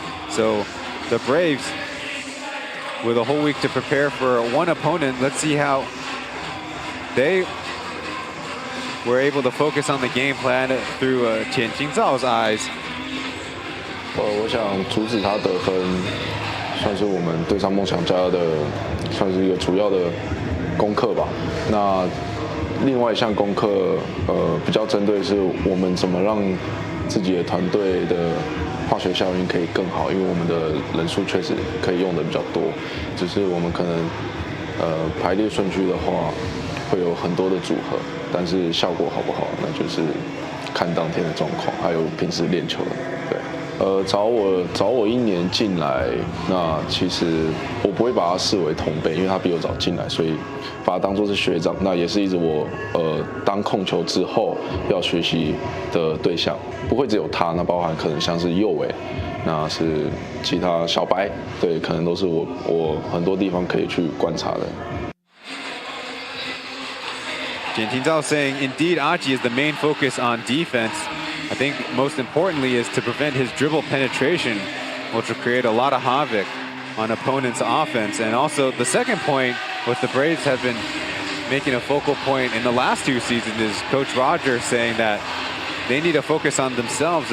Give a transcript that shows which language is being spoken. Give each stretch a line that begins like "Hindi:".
English: So the Braves with a whole week to prepare for one opponent. Let's see how they were able to focus on the game plan through Chen Qingzao's eyes.
Chinese: 我想阻止他得分，算是我们对上梦想家的，算是一个主要的功课吧。那另外一项功课，比较针对是我们怎么让自己的团队的化学效应可以更好，因为我们的人数确实可以用的比较多，只是我们可能排列顺序的话会有很多的组合，但是效果好不好，那就是看当天的状况，还有平时练球的。对，找我1年进来，那其实我不会把他视为同辈，因为他比我早进来，所以把他当作是学长，那也是一直我当控球之后要学习的对象，不会只有他，那包含可能像是右卫，那是其他小白，对，可能都是我很多地方可以去观察的。
English: Jian Tingzao saying, indeed, Aji is the main focus on defense. I think most importantly is to prevent his dribble penetration, which will create a lot of havoc on opponents' offense. And also the second point, what the Braves have been making a focal point in the last 2 seasons is Coach Rogers saying that they need to focus on themselves.